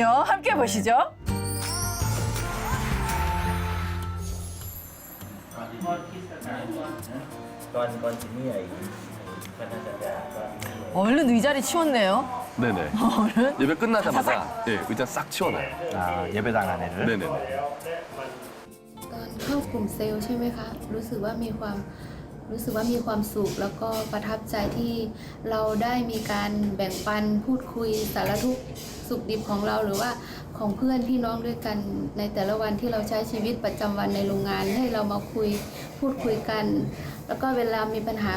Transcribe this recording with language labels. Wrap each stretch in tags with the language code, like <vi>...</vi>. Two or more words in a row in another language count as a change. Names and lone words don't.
<ko>함께 보시죠. 얼른 의자를 치웠네요. 네네. 예배 끝나자마자 예, 의자 싹 치워놔요. 아, 예배당 안에를. 네네네.</ko> <th>ตอนเข้ากลุ่มเซลล์ใช่ไหมคะรู้สึกว่ามีความสุขแล้วก็ประทับใจที่เราได้มีการแบ่งปันพูดคุยสารทุกข์สุขดิบของเราหรือว่าของ เพื่อนพี่น้องด้วยกันในแต่ละวันที่เราใช้ชีวิตประจำวันในโรงงานให้เรามาพูดคุยกัน แล้วก็เวลามีปัญหา</th>